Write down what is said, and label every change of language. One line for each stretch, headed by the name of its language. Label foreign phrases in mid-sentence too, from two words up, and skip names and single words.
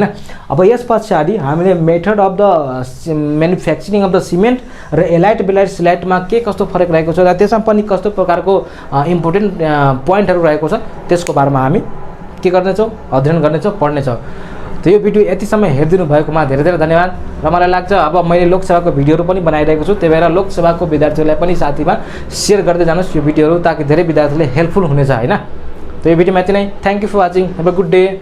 Nepali: अब यस पछाडि हामीले
English: method of the manufacturing of the cement
Nepali: र एलाइट बेलाइट सिलाइटमा के कस्तो फरक रहेको छ र त्यसमा पनि कस्तो प्रकारको
English: important pointहरू
Nepali: रहेको छ त्यसको बारेमा हामी के गर्नेछौँ अध्ययन गर्नेछौँ पढ्नेछौँ। त यो भिडियो यतिसम्म हेरिदिनु भएकोमा धेरै धेरै धन्यवाद। र मलाई लाग्छ अब मैले लोकसेवाको भिडियोहरू पनि बनाइरहेको छु त्यही भएर लोकसेवाको विद्यार्थीहरूलाई पनि साथीमा सेयर गर्दै जानुहोस् यो भिडियोहरू ताकि धेरै विद्यार्थीले हेल्पफुल हुनेछ हैन।
Hindi: तो ये वीडियो में इतना ही।
English: Thank you for watching. Have a good day.